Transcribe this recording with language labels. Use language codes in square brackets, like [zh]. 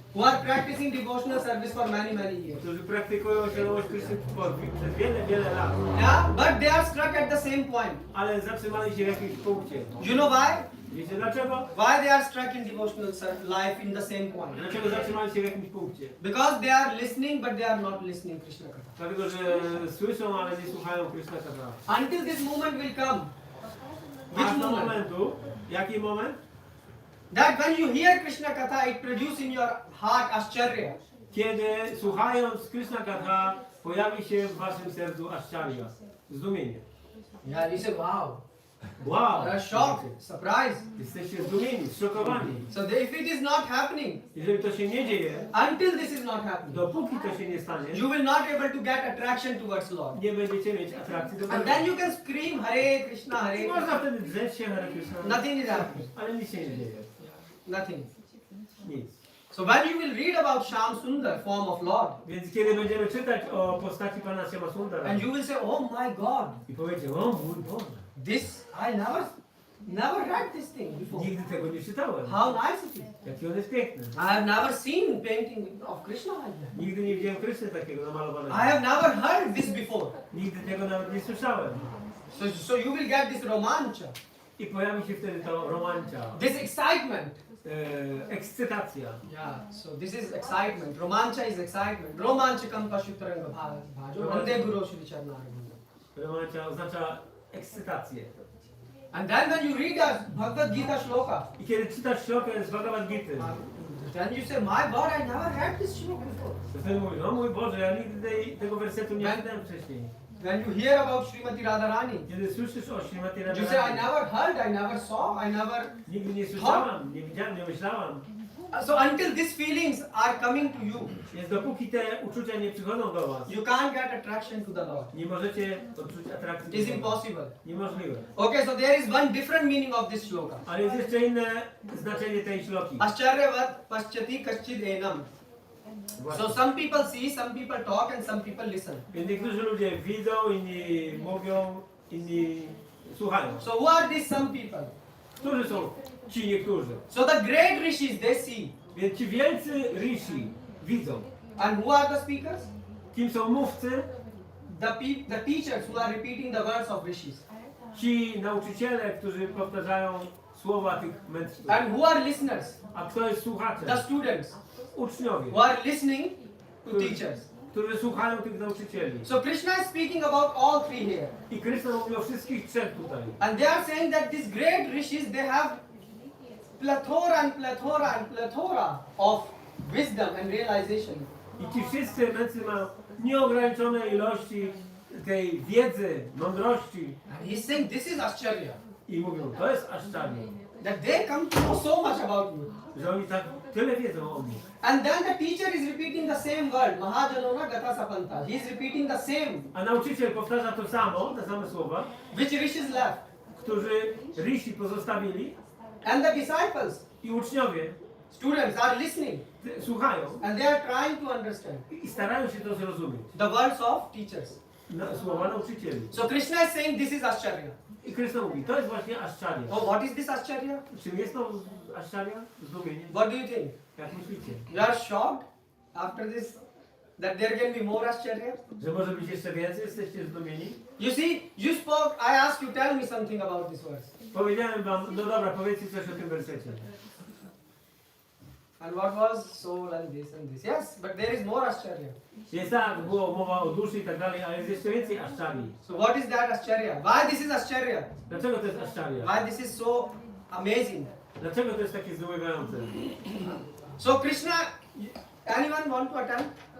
[en] who are practicing devotional service for many years. [pl] którzy praktykują świadomość Kryszny przez wiele lat. [en] Yeah, but they are stuck at the same point. [pl] Ale zatrzymali się w jakimś punkcie. [en] You know why? [pl] Wiecie dlaczego? [en] Why they are stuck in devotional life in the same point? [pl] Dlaczego zatrzymali się w jakimś punkcie? [en] Because they are listening, but they are not listening Krishna Katha. [pl] Dlatego, że słyszą, ale nie słuchają Kryszna Katha. [en] Until this moment will come. [pl] Aż [en] Which [pl] do [en] moment? [pl] momentu, jaki moment? [en] That when you hear Krishna Katha, it produces in your heart ascharya. [pl] Kiedy słuchając Kryszna Katha pojawi się w waszym sercu ascharya, zdumienie. [en] Yeah, you say, wow. [pl] Wow! [en] You are shocked, surprised. [pl] Jesteście zdumieni, zszokowani. [en] So if it is not happening, [pl] Jeżeli to się nie dzieje, [en] until this is not happening, [pl] dopóki to się nie stanie, [en] you will not be able to get attraction towards Lord. [pl] nie będziecie mieć atrakcji do [en] And [pl] Pana. [en] then you can scream Hare Krishna, Hare [pl] Można [en] Krishna. [pl] wtedy drzeć się Hare Krishna, [en] Nothing is happening. [pl] ale nic się nie dzieje. [en] Nothing. [pl] Nic. [en] So when you will read about Sham Sundar, form of Lord, [pl] Więc kiedy będziemy czytać o postaci Pana Shama Sundara [en] and you will say, oh my God, [pl] i powiecie, o mój Boże, [en] this, I never read this thing before. [pl] nigdy tego nie czytałem. [en] How nice it is. [pl] Jaki on jest piękny. [en] I have never seen painting of Krishna like that. [pl] Nigdy nie widziałem Kryszny takiego namalowanego. [en] I have never heard this before. [pl] Nigdy tego nawet nie słyszałem. [en] So you will get this romancha, [pl] I pojawi się wtedy to romancia, [en] this excitement. [pl] ekscytacja. [en] Yeah, so this is excitement. Romancha is excitement. [sa] Romanchakam pashutaranga bhajo. Vande Guru Shri Charnarvinda. [pl] Romancia oznacza ekscytację. [en] And then when you read a Bhagavad-Gita shloka, [pl] I kiedy czytasz ślokę z Bhagavad-Gity, [en] then you say, my God, I never read this shloka before. [pl] to wtedy mówisz, o mój Boże, ja nigdy tego wersetu nie czytałem wcześniej. [en] When you hear about Srimati Radharani, [pl] Kiedy słyszysz o Śrimati [en] you say, I [pl] Radharani, [en] never heard, I never saw, I never... [pl] nigdy nie słyszałam, nie widziałam, nie myślałam. [en] So until these feelings are coming to you, [pl] Więc dopóki te uczucia nie przychodzą do was, [en] you can't get attraction to the Lord. [pl] nie możecie odczuć atrakcji. [en] It is [pl] do Boga. [en] impossible. [pl] Niemożliwe. [en] Okay, so there is one different meaning of this shloka. [pl] Ale jest jeszcze inne znaczenie tej śloki. [sa] Ascharyavat paschati kaschid enam. [en] So some people see, some people talk, and some people listen. [pl] Więc niektórzy ludzie widzą, inni mówią, inni słuchają. [en] So who are these some people? [pl] Którzy są ci niektórzy? [en] So the great rishis, they see. [pl] Więc ci wielcy rishi widzą. [en] And who are the speakers? [pl] Kim są mówcy? [en] The teachers who are repeating the words of rishis. [pl] Ci nauczyciele, którzy powtarzają słowa tych mędrców. [en] And who are listeners? [pl] A kto jest słuchaczem? [en] The students [pl] Uczniowie, [en] who are listening to teachers. [pl] którzy słuchają tych nauczycieli. [en] So Krishna is speaking about all three here. [pl] I Kryszna mówi o wszystkich trzech tutaj. [en] And they are saying that these great rishis, they have plethora of wisdom and realization. [pl] I ci wszyscy mędrcy mają nieograniczone ilości tej wiedzy, mądrości. [en] And he's saying this is Ascharya. [pl] I mówią, to jest Aszczarnia. [en] That they come to know so much about you. [pl] Że oni tak tyle wiedzą o mnie. [en] And then the teacher is repeating the same word. [sa] Mahajanona gata sapanta. [en] He is repeating the same. [pl] A nauczyciel powtarza to samo, te same słowa, [en] Which rishis left? [pl] którzy rishi pozostawili [en] And the disciples, [pl] i uczniowie [en] students are listening. [pl] słuchają [en] And they are trying to understand [pl] i starają się to zrozumieć. [en] the words of teachers. [pl] Słowa nauczycieli. [en] So Krishna is saying this is Ascharya. [pl] I Kryszna mówi, to jest właśnie Aszczarnia. [en] Oh, what is this Ascharya? [pl] Czym jest to Aszczarnia? Zdumienie? [en] What do you think? [pl] Jak myślicie? [en] You are shocked after this that there can be more Ascharya? [pl] Że może być jeszcze więcej? Jesteście zdumieni? [en] You see, you spoke, I asked you, tell me something about this verse. [pl] Powiedziałem wam, no dobra, powiedzcie coś o tym wersecie. [en] And what was soul and this and this. Yes, but there is more Ascharya. [pl] Jest tak, było mowa o duszy i tak dalej, ale jest jeszcze więcej Aszczarii. [en] So what is that Ascharya? Why this is Ascharya? [pl] Dlaczego to jest Aszczaria? [en] Why this is so amazing? [pl] Dlaczego to jest takie zdumiewające? [en] So Krishna, anyone want to attempt?